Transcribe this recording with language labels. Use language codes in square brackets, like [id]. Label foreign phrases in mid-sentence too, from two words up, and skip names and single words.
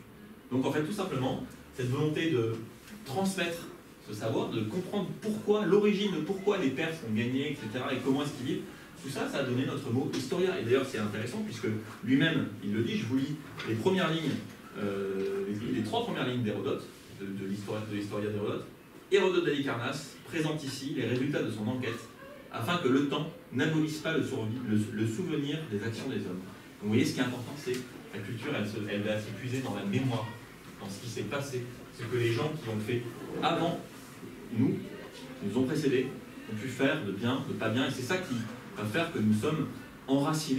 [fr] Donc en fait, tout simplement, cette volonté de transmettre ce savoir, de comprendre pourquoi, l'origine de pourquoi les Perses ont gagné, etc., et comment est-ce qu'ils vivent, tout ça, ça a donné notre mot historia. Et d'ailleurs, c'est intéressant, puisque lui-même, il le dit, je vous lis les premières lignes, les 3 premières lignes d'Hérodote, de l'Historia d'Hérodote. Hérodote d'Halicarnasse présente ici les résultats de son enquête, afin que le temps n'abolisse pas le souvenir des actions des hommes. Donc vous voyez, ce qui est important, c'est la culture, elle va s'épuiser dans la mémoire, dans ce qui s'est passé, ce que les gens qui ont fait avant nous ont précédés, ont pu faire de bien, de pas bien, et c'est ça qui va faire que nous sommes enracinés.